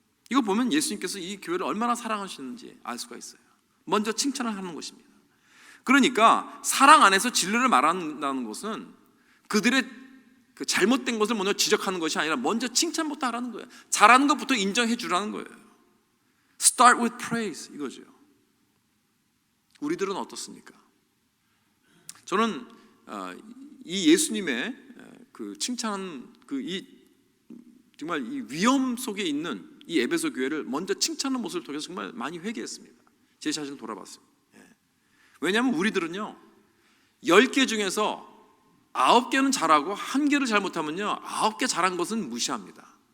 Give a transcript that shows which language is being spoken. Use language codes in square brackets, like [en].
[ko] 이거 보면 예수님께서 이 교회를 얼마나 사랑하시는지 알 수가 있어요. 먼저 칭찬을 하는 것입니다. 그러니까 사랑 안에서 진리를 말한다는 것은 그들의 그 잘못된 것을 먼저 지적하는 것이 아니라 먼저 칭찬부터 하라는 거예요. 잘하는 것부터 인정해 주라는 거예요. [en] Start with praise [ko] 이거죠. 우리들은 어떻습니까? 저는 이 예수님의 그 칭찬한 정말 이 위험 속에 있는 이 에베소 교회를 먼저 칭찬하는 모습을 통해서 정말 많이 회개했습니다. 제 자신을 돌아봤어요. 왜냐하면 우리들은요 10개 중에서 9개는 잘하고 1개를 잘못하면요 9개 잘한 것은 무시합니다.